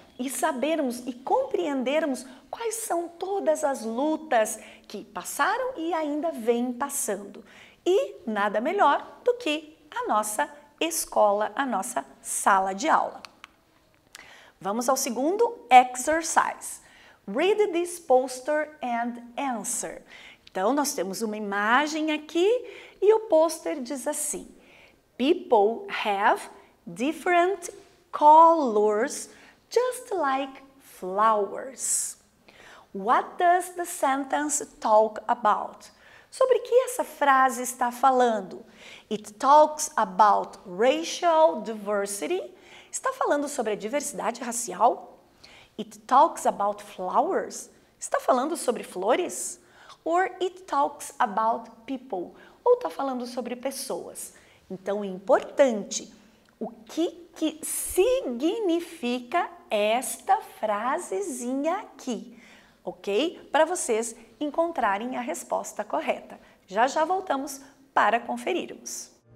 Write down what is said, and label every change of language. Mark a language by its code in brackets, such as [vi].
[pt] E sabermos e compreendermos quais são todas as lutas que passaram e ainda vêm passando. E nada melhor do que a nossa escola, a nossa sala de aula. Vamos ao segundo exercise. [en] Read this poster and answer. [pt] Então, nós temos uma imagem aqui e o pôster diz assim: [en] People have different colors just like flowers. What does the sentence talk about? [pt] Sobre que essa frase está falando? [en] It talks about racial diversity. [pt] Está falando sobre a diversidade racial? [en] It talks about flowers. [pt] Está falando sobre flores? [en] Or it talks about people. [pt] Ou está falando sobre pessoas? Então, é importante o que significa esta frasezinha aqui, ok? Para vocês encontrarem a resposta correta. Já já voltamos para conferirmos.